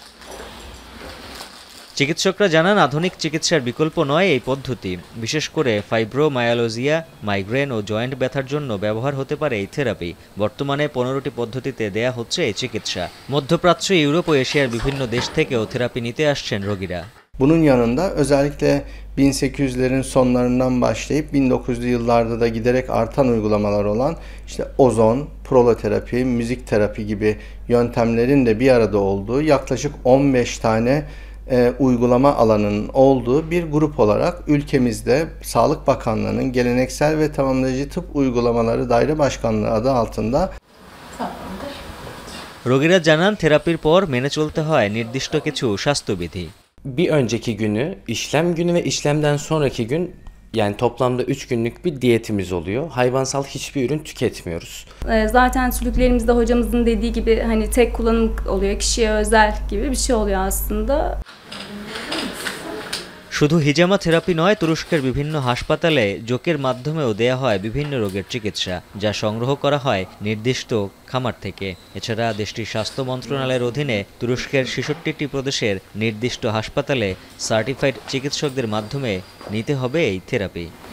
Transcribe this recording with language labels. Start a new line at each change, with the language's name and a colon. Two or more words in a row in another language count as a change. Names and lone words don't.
Bangla: চিকিৎসকরা জানান, আধুনিক চিকিৎসার বিকল্প নয় এই পদ্ধতি। বিশেষ করে ফাইব্রোমায়ালজিয়া, মাইগ্রেন ও জয়েন্ট ব্যথার জন্য ব্যবহার হতে পারে এই থেরাপি। বর্তমানে ১৫টি পদ্ধতিতে দেয়া হচ্ছে এই চিকিৎসা। মধ্যপ্রাচ্য, ইউরোপ ও এশিয়ার বিভিন্ন দেশ থেকেও থেরাপি নিতে আসছেন রোগীরা।
Turkish: Bunun yanında özellikle 1800'lerin sonlarından başlayıp 1900'lü yıllarda da giderek artan uygulamalar olan işte ozon, proloterapi, müzik terapi gibi yöntemlerin de bir arada olduğu yaklaşık 15 tane uygulama alanının olduğu bir grup olarak ülkemizde Sağlık Bakanlığı'nın Geleneksel ve Tamamlayıcı Tıp Uygulamaları Daire Başkanlığı adı altında
Bangla: রোগীরা জানান, থেরাপির পর মেনে চলতে হয় নির্দিষ্ট কিছু স্বাস্থ্যবিধি।
Turkish: Bir önceki günü, işlem günü ve işlemden sonraki gün, yani toplamda 3 günlük bir diyetimiz oluyor. Hayvansal hiçbir ürün tüketmiyoruz. Zaten sülüklerimizde hocamızın dediği gibi hani tek kullanım oluyor, kişiye özel gibi bir şey oluyor aslında.
Bangla: শুধু হিজামা থেরাপি নয়, তুরস্কের বিভিন্ন হাসপাতালে জোকের মাধ্যমেও দেয়া হয় বিভিন্ন রোগের চিকিৎসা, যা সংগ্রহ করা হয় নির্দিষ্ট খামার থেকে। এছাড়া দেশটির স্বাস্থ্য মন্ত্রণালয়ের অধীনে তুরস্কের ৬৬টি প্রদেশের নির্দিষ্ট হাসপাতালে সার্টিফাইড চিকিৎসকদের মাধ্যমে নিতে হবে এই থেরাপি।